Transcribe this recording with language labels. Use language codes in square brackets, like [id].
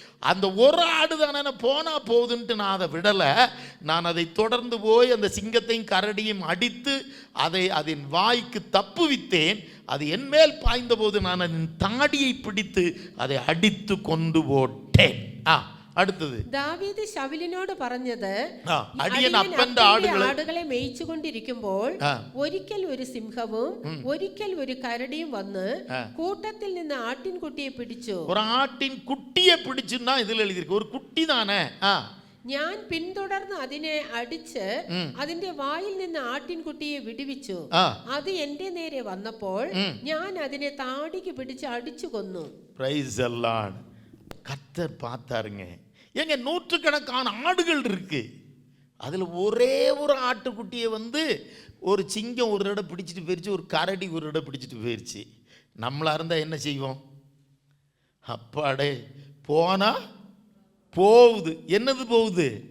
[ta] அந்த ஒரு ஆடு தானே போனா போகுதுன்ட்டு நான் அதை விடலை. நான் அதை தொடர்ந்து போய் அந்த சிங்கத்தையும் கரடியும் அடித்து அதை அதன் வாய்க்கு தப்புவித்தேன். அது என் மேல் பாய்ந்த போது நான் அதன் தாடியை பிடித்து அதை அடித்து கொண்டு போட்டேன். [ml] അടുത്തത് ദാവീദ് ശൗലിനോട് പറഞ്ഞത്, അടിയൻ അപ്പന്റെ ആടുകളെ മേയിച്ചുകൊണ്ടിരിക്കുമ്പോൾ ഒരിക്കൽ ഒരു സിംഹവും ഒരിക്കൽ ഒരു കരടിയും വന്ന് കൂട്ടത്തിൽ നിന്ന് ആട്ടിൻകുട്ടിയെ പിടിച്ചു. ഒരു ആട്ടിൻകുട്ടിയെ പിടിച്ചുന്നാ ഇതിൽ എഴുതിയിരിക്കും. ഒരു കുട്ടി താനേ. ഞാൻ പിന്തുടർന്ന് അതിനെ അടിച്ച് അതിന്റെ വായിൽ നിന്ന് ആട്ടിൻകുട്ടിയെ വിടുവിച്ചു. അത് എന്റെ നേരെ വന്നപ്പോൾ ഞാൻ അതിനെ താടിക്ക് പിടിച്ച് അടിച്ചു കൊന്നു. [en] Praise the Lord. [ta] கர்த்தர் பார்த்தாருங்க. எங்க நூற்றுக்கணக்கான ஆடுகள் இருக்கு, அதில் ஒரே ஒரு ஆட்டுக்குட்டியை வந்து ஒரு சிங்கம் ஒரு இடம் பிடிச்சிட்டு போயிடுச்சு, ஒரு கரடி ஒரு இடம் பிடிச்சிட்டு போயிடுச்சு. நம்மளா இருந்தால் என்ன செய்வோம்? அப்பாடே போனா போகுது. என்னது போகுது?